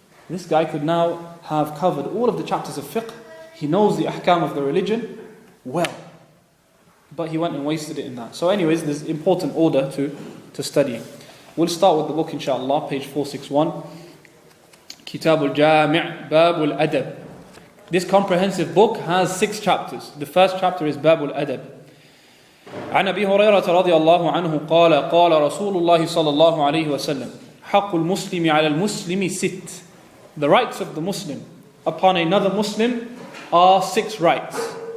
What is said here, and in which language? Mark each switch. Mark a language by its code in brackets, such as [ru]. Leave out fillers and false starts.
[en] This guy could now have covered all of the chapters of fiqh. He knows the ahkam of the religion well, but he went and wasted it in that. So anyways, there's important order to studying. We'll start with the book inshallah, page 461. Kitab al-Jami' Bab al-Adab. This comprehensive book has 6 chapters. The first chapter is Bab al-Adab. [ar] عن أبي هريرة رضي الله عنه قال قال رسول الله صلى الله عليه وسلم حق المسلم على المسلم 6. [en] The rights of the Muslim upon another Muslim are 6 rights.